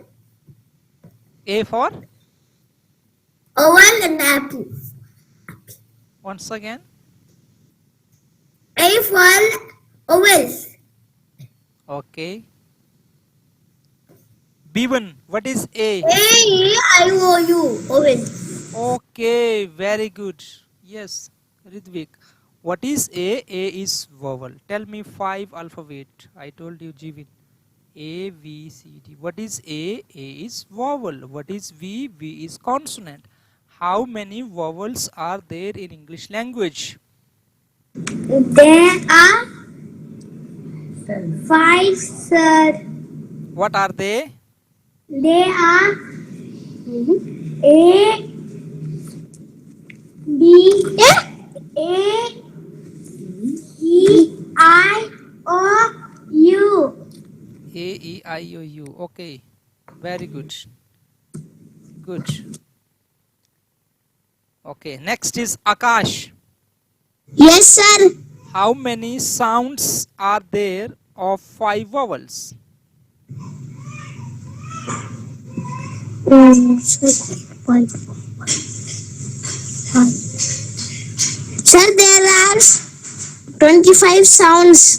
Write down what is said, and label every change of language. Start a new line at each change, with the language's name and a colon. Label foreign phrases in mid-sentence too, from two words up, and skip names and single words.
English: A for? Owl and apple. Once again. A for owls. Okay. B1. What is A? A-E-I-O-U. Owl. Okay. Very good. Yes. Ridvik. What is A? A is vowel. Tell me 5 alphabet. I told you Jivin. A, V, C, D. What is A? A is vowel. What is V? V is consonant. How many vowels are there in English language? There are 5, sir. What are they? They are A, B, A, E, I, O, U. A, E, I, O, U. Okay. Very good. Good. Okay. Next is Akash. Yes, sir. How many sounds are there of 5 vowels? Sir, there are 25 sounds.